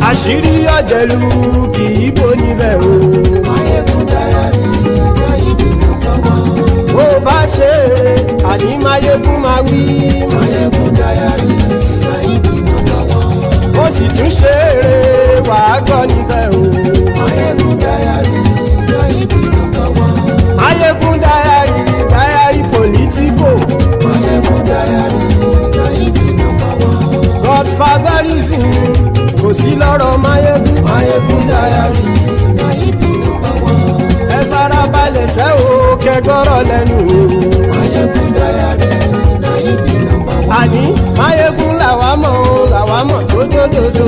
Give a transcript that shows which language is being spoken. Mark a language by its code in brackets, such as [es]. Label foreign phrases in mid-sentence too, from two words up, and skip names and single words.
[yo] àṣírí ọ̀jẹ̀lú kì í bò níbẹ̀ o. Máyégún Diary Nayibi [en] number one. [yo] Bó bá ṣe eré àní Máyégún máa wí. Máyégún Diary Nayibi [en] number one. [yo] Ó sì tún ṣe eré wàá gbọ́ níbẹ̀ o. Máyégún Diary Nayibi [en] number one. [yo] Máyégún Diary politico. Máyégún Diary Nayibi [en] number one. [yo] Godfatherism kò sí lọ́rọ̀ Máyégún. Máyégún Diary Nayibi [en] number one. [yo] Ẹ farabalẹ̀ sẹ́ o kẹgbọ́rọ̀ lẹ́nu o. Máyégún Diary Nayibi [en] number one. [yo] Àní Máyégún làwa mọ̀ tó dódòdó.